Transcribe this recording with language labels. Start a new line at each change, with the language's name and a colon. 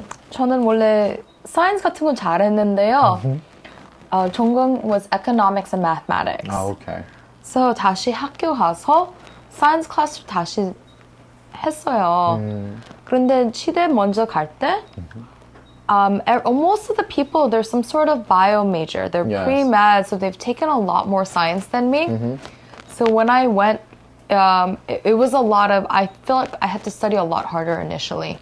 Korean: 저는 원래 사이언스 같은 건 잘했는데요.
English: 전공 was economics and mathematics. Okay.
Korean: So 다시 학교 가서 사이언스 클래스를 다시 했어요. 그런데 치대 먼저 갈 때
English: most of the people, there's some sort of bio major. They're pre-med, so they've taken a lot more science than me. So when I went, it was a lot of, I feel like I had to study a lot harder initially.